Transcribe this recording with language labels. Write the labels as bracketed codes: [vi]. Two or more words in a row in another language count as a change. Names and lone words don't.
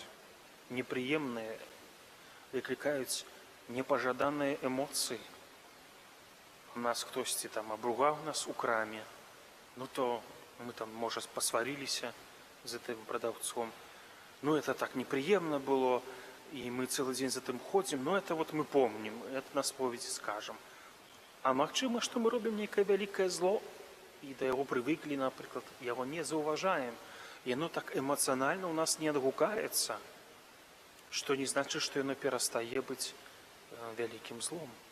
[be] Непрыемныя, выклікаюць непажаданыя эмоцыі. У нас хтосьці там абругаў нас у краме, ну то мы там, можа, пасварыліся з гэтым прадаўцом. Ну, это так непрыемна было, і мы цэлы дзень за тым ходзім, [ru] но это вот [be] мы помнім, это на споведзі скажам. А магчыма, што мы робім нейкае вялікае зло, і да яго прывыклі, напрыклад, яго не заўважаем. Яно так эмацыянальна ў нас не адгукаецца, што не значыць, што яно перастае быць вялікім злом.